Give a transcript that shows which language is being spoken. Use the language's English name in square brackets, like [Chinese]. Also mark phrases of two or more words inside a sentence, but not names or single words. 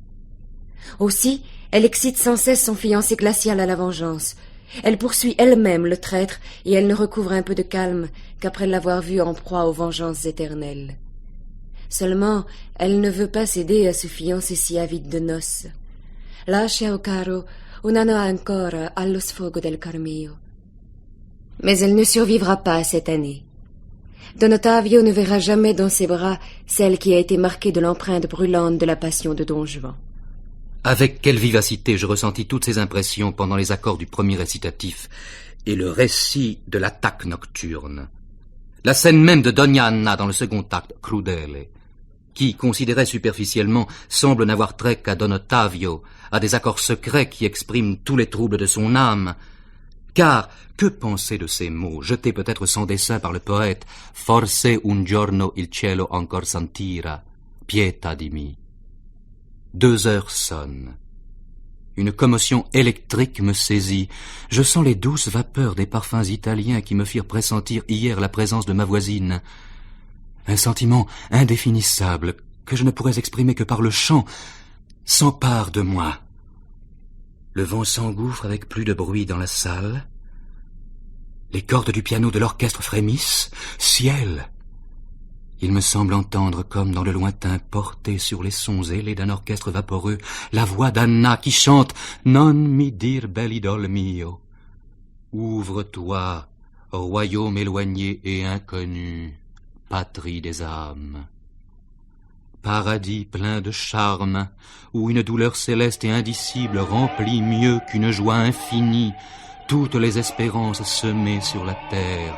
[French] Aussi, elle excite sans cesse son fiancé glacial à la vengeance. Elle poursuit elle-même le traître, et elle ne recouvre un peu de calme qu'après l'avoir vu en proie aux vengeances éternelles. Seulement, elle ne veut pas céder à ce fiancé si avide de noces. [Italian] Lascia, o caro, un anno ancora allo sfogo del Carmio. [French] Mais elle ne survivra pas à cette année. Don Ottavio ne verra jamais dans ses bras celle qui a été marquée de l'empreinte brûlante de la passion de Don Juan. Avec quelle vivacité je ressentis toutes ces impressions pendant les accords du premier récitatif et le récit de l'attaque nocturne. La scène même de Doña Anna dans le second acte, Crudele, qui, considéré superficiellement, semble n'avoir trait qu'à Don Ottavio, à des accords secrets qui expriment tous les troubles de son âme. Car, que penser de ces mots, jetés peut-être sans dessein par le poète, « [Italian] Forse un giorno il cielo ancor sentira, pietà di me ». [French] 2 heures sonnent. Une commotion électrique me saisit. Je sens les douces vapeurs des parfums italiens qui me firent pressentir hier la présence de ma voisine. Un sentiment indéfinissable, que je ne pourrais exprimer que par le chant, s'empare de moi. Le vent s'engouffre avec plus de bruit dans la salle. Les cordes du piano de l'orchestre frémissent. Ciel! Il me semble entendre, comme dans le lointain, porté sur les sons ailés d'un orchestre vaporeux, la voix d'Anna qui chante « [Italian] Non mi dir bel idol mio ». [French] Ouvre-toi, royaume éloigné et inconnu, patrie des âmes. Paradis plein de charme, où une douleur céleste et indicible remplit mieux qu'une joie infinie toutes les espérances semées sur la terre.